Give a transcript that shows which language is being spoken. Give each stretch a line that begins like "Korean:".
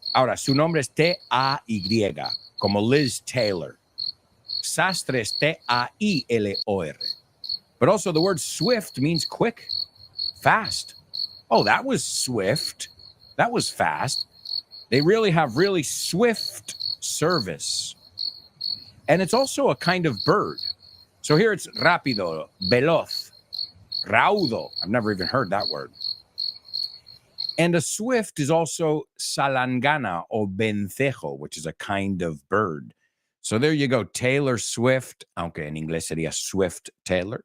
Spanish: Ahora, su nombre es T-A-Y, como Liz Taylor. Sastre es T-A-I-L-O-R.
English: But also the word swift means quick, fast. Oh, that was swift. That was fast. They really have really swift service. And it's also a kind of bird. So here it's
Spanish: rápido, veloz, raudo.
English: I've never even heard that word. And a swift is also salangana or vencejo, which is a kind of bird. So there you go, Taylor Swift,
Spanish: aunque en inglés sería Swift Taylor.